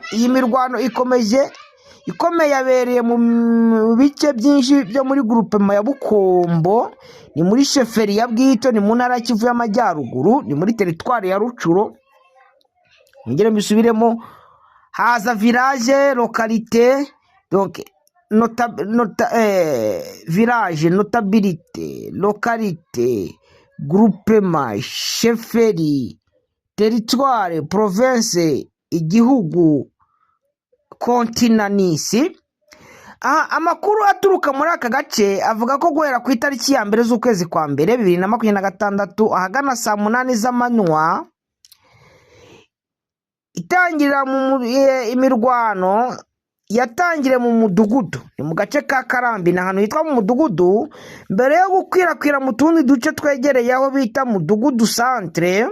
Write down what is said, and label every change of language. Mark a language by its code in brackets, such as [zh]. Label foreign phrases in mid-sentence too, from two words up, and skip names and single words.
[rw] Iyi mirwano ikomeye yabereye mu bice byinshi byo muri groupement ya Bukombo, ni muri sheferi ya Bwito, ni mu ntara ya Kivu y'Amajyaruguru, ni muri teritwari ya Rucuro. Ngire mbisubiremo, haza [fr] village localité, donc village, notabilité, localité, groupement, sheferi, territoire, province, [rw] igihugu, kontinanisi. Amakuru aturuka muri aka gace avuga ko guhera ku itariki ya mbere z'ukwezi kwa mbere 2026 ahagana saa 8 z'amanywa itangirira imirwano yatangire mu mudugudu, ni mu gace ka Karambi na hano hitwa mu mudugudu, mbere yo gukwirakwira mu tundi duce twegereye aho bita mudugudu centre.